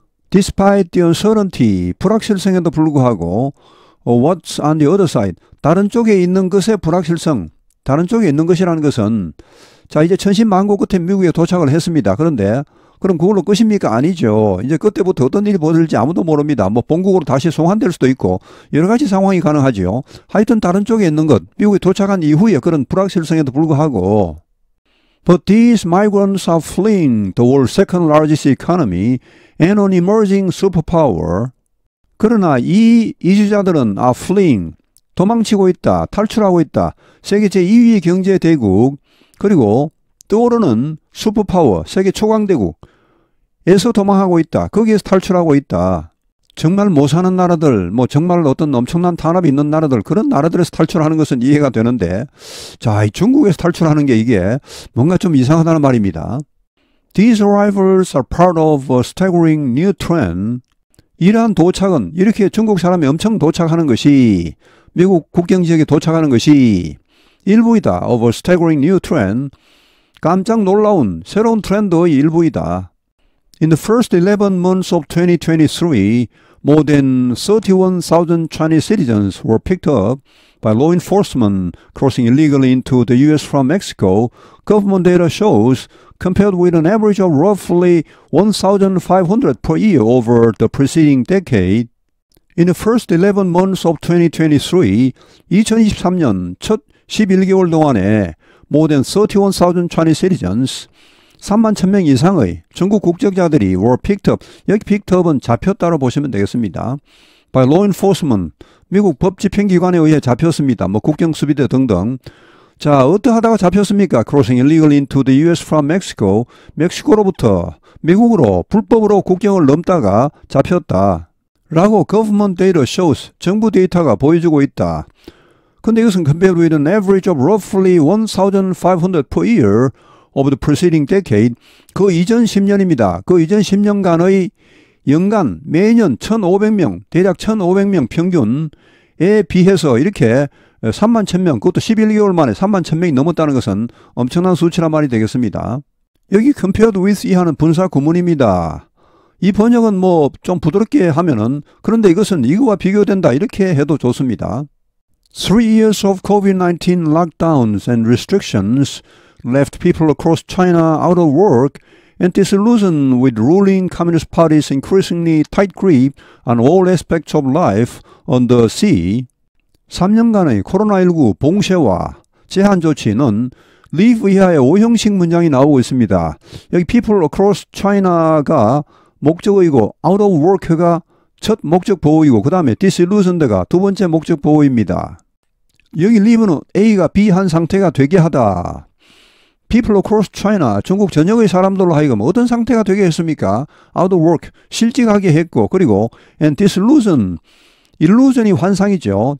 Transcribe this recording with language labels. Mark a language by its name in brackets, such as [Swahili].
[English] Despite the uncertainty, [Korean] 불확실성에도 불구하고 [English] what's on the other side, [Korean] 다른 쪽에 있는 것의 불확실성, 다른 쪽에 있는 것이라는 것은 자 이제 천신만고 끝에 미국에 도착을 했습니다. 그런데 그럼 그걸로 끝입니까? 아니죠. 이제 그때부터 어떤 일이 벌어질지 아무도 모릅니다. 뭐 본국으로 다시 송환될 수도 있고 여러 가지 상황이 가능하죠. 하여튼 다른 쪽에 있는 것, 미국에 도착한 이후에 그런 불확실성에도 불구하고 [English] But these migrants are fleeing the world's second largest economy and an emerging superpower. [Korean] 그러나 이 이주자들은 [English] are fleeing, [Korean] 도망치고 있다, 탈출하고 있다. 세계 제2위 경제대국, 그리고 떠오르는 슈퍼파워, 세계 초강대국에서 도망하고 있다. 거기에서 탈출하고 있다. 정말 못 사는 나라들, 뭐 정말 어떤 엄청난 탄압이 있는 나라들, 그런 나라들에서 탈출하는 것은 이해가 되는데, 자, 이 중국에서 탈출하는 게 이게 뭔가 좀 이상하다는 말입니다. [English] These arrivals are part of a staggering new trend. [Korean] 이러한 도착은 이렇게 중국 사람이 엄청 도착하는 것이 미국 국경지역에 도착하는 것이 일부이다. [English] Of a staggering new trend. [Korean] 깜짝 놀라운 새로운 트렌드의 일부이다. [English] In the first 11 months of 2023, more than 31,000 Chinese citizens were picked up by law enforcement crossing illegally into the U.S. from Mexico. Government data shows, compared with an average of roughly 1,500 per year over the preceding decade, in the first 11 months of 2023, [Korean] 2023년 첫 11개월 동안에 [English] more than 31,000 Chinese citizens, [Korean] 3만 1,000명 이상의 중국 국적자들이 [English] were picked up. [Korean] 여기 picked up은 잡혔다로 보시면 되겠습니다. [English] By law enforcement, [Korean] 미국 법집행기관에 의해 잡혔습니다. 뭐 국경수비대 등등. 자, 어떠하다가 잡혔습니까? [English] Crossing illegally into the U.S. from Mexico. [Korean] 멕시코로부터 미국으로 불법으로 국경을 넘다가 잡혔다. 라고 [English] government data shows, [Korean] 정부 데이터가 보여주고 있다. [English] 근데 이것은 compared with an average of roughly 1,500 per year of the preceding decade, [Korean] 그 이전 10년입니다. 그 이전 10년간의 연간 매년 1,500명, 대략 1,500명 평균에 비해서 이렇게 3만 1,000명, 그것도 11개월 만에 3만 1,000명이 넘었다는 것은 엄청난 수치란 말이 되겠습니다. 여기 compared with 이하는 분사 구문입니다. 이 번역은 뭐 좀 부드럽게 하면은 그런데 이것은 이거와 비교된다 이렇게 해도 좋습니다. [English] 3 years of COVID-19 lockdowns and restrictions left people across China out of work and disillusioned with ruling Communist Party's increasingly tight grip on all aspects of life on the sea. [Korean] 3년간의 코로나19 봉쇄와 제한 조치는 leave 이하의 5형식 문장이 나오고 있습니다. 여기 people across China가 목적어이고 out of work가 첫 목적 보호이고 그 다음에 disillusioned가 두 번째 목적 보호입니다. 여기 leave는 A가 B한 상태가 되게 하다. [English] People across China, [Korean] 중국 전역의 사람들로 하여금 어떤 상태가 되게 했습니까? [English] Out of work, [Korean] 실직하게 했고 그리고 and disillusion, illusion이 환상이죠.